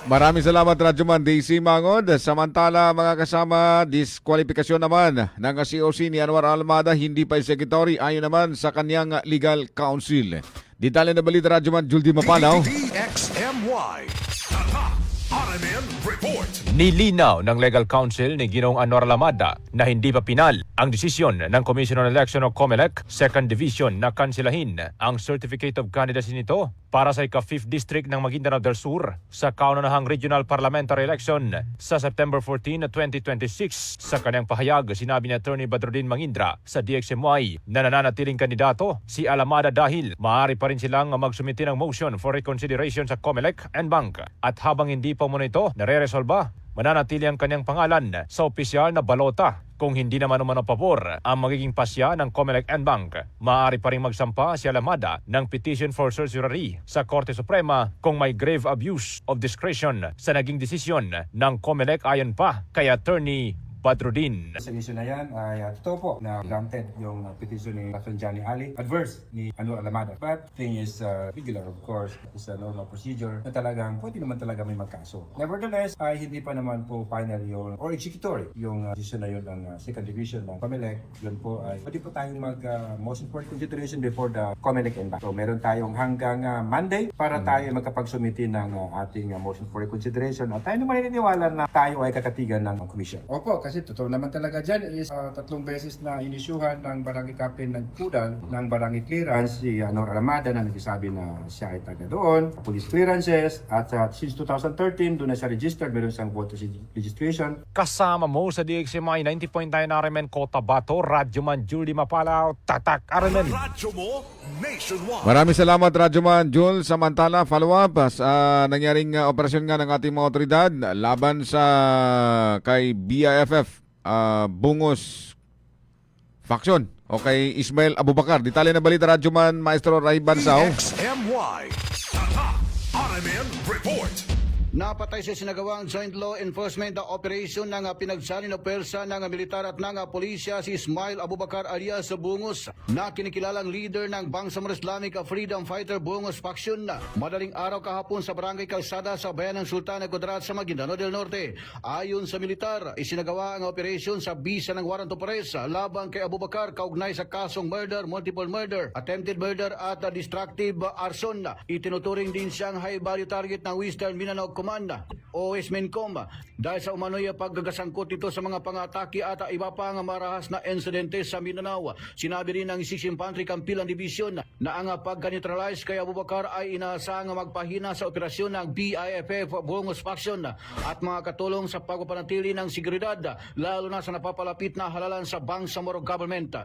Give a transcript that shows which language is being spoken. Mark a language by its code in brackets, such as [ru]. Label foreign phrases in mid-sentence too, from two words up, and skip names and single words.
[tl] Maraming salamat, Radyo Man, DC Mangod. Samantala, mga kasama, diskwalifikasyon naman ng COC ni Anwar Almada, hindi pa secretary, ayon naman sa kanyang legal counsel. Detalye na balita, Radyo Man, Juldy Mapalaw. DXMY Tatak RMN Report. Nilinaw ng legal counsel ni Ginoong Anor Lamada na hindi pa pinal ang desisyon ng Commission on Election o COMELEC 2nd Division na kansilahin ang [en] Certificate of Candidacy [tl] nito para sa ika-5th District ng Maguindanao del Sur sa kaunanahang Regional Parliamentary Election sa September 14, 2026. Sa kanyang pahayag, sinabi ni Attorney Badrudin Mangindra sa DXMY na nananatiling kandidato si Alamada dahil maaari pa rin silang magsumiti ng [en] motion for reconsideration [tl] sa COMELEC and Bank. At habang hindi pa muna ito nare-resolba, mananatili ang kanyang pangalan sa opisyal na balota. Kung hindi naman umano pabor ang magiging pasya ng COMELEC and Bank, maaari pa rin magsampa si Alamada ng [en] petition for certiorari [tl] sa Korte Suprema kung may [en] grave abuse of discretion [tl] sa naging desisyon ng COMELEC ayon pa kay Attorney Badrudin. Sa issue na yan ay totoo po na granted yung petition ni Dr. Johnny Ali adverse ni Anor Alamada. [en] But thing is regular of course, is a normal procedure [tl] na talagang pwede naman talaga may magkaso. Nevertheless, ay hindi pa naman po final yung [en] or executory [tl] yung decision na yun ng 2nd Division ng COMELEC. Yun po ay pwede po tayong [en] motion for consideration before the COMELEC and Bank. [tl] So meron tayong hanggang Monday para tayo magkapagsumiti ng ating [en] motion for reconsideration [tl] at tayo naman naniniwala na tayo ay kakatigan ng commission. Opo, kasi totoo naman talaga dyan is 3 beses na inisyuhan ng barangay captain ng Kudal ng barangay clearance si Anor Alamada na nagsasabi na siya ay taga doon, [en] police clearances [tl] at since 2013 doon na siya registered, meron siyang [en] voter registration. [tl] Kasama mo sa DXMI 90.9 RMN Cotabato, Radyoman Julie Mapalao, Tatak RMN. Radyo mo nationwide. Maraming salamat, Radyoman Jules. Samantala, follow-up sa nangyaring operasyon nga ng ating mga otoridad laban sa kay BIFF Bungos Faction o kay Ismail Abubakar. Detalye na balita, Radyoman Maestro Ray Bansao. DXMY. Tatak RMN Report. Napatay sa sinagawang [en] joint law enforcement operation [tl] ng pinagsalin na pwersa ng militar at ng pulisya si Ismail Abubakar alias Bungos na kinikilalang leader ng Bangsamoro Islamic Freedom Fighter Bungos Faction. Madaling araw kahapon sa Barangay Calzada sa bayan ng Sultan de Kudarat sa Maguindanao del Norte. Ayon sa militar, isinagawa ang operasyon sa bisa ng [en] warrant of arrest [tl] laban kay Abubakar kaugnay sa kasong [en] murder, multiple murder, attempted murder [tl] at [en] destructive arson. [tl] Itinuturing din siyang [en] high value target [tl] ng Western Mindanao Command o SMINCOM dahil sa umano'y paggasangkot ito sa mga pangatake at iba pang marahas na insidente sa Mindanao. Sinabi rin ng 6th Infantry Campilan Division na ang pagka-neutralize kay Abubakar ay inaasang magpahina sa operasyon ng BIFF Bungos Faction at mga katulong sa pagpapanatili ng seguridad lalo na sa napapalapit na halalan sa Bangsamoro Government.